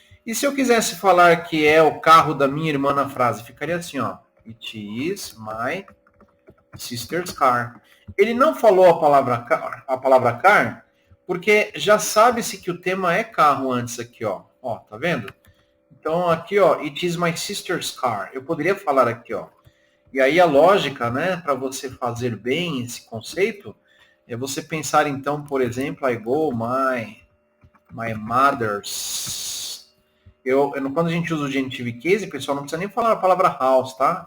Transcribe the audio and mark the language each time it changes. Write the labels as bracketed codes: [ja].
[pt] E se eu quisesse falar que é o carro da minha irmã na frase, ficaria assim, ó. [en] It is my sister's car. [pt] Ele não falou a palavra car, porque já sabe-se que o tema é carro antes aqui, ó. Ó, tá vendo? Então aqui, ó, [en] it is my sister's car. [pt] Eu poderia falar aqui, ó. E aí a lógica, né, para você fazer bem esse conceito, é você pensar então, por exemplo, [en] I go my mother's. [pt] Quando a gente usa o genitive case, pessoal, não precisa nem falar a palavra house, tá?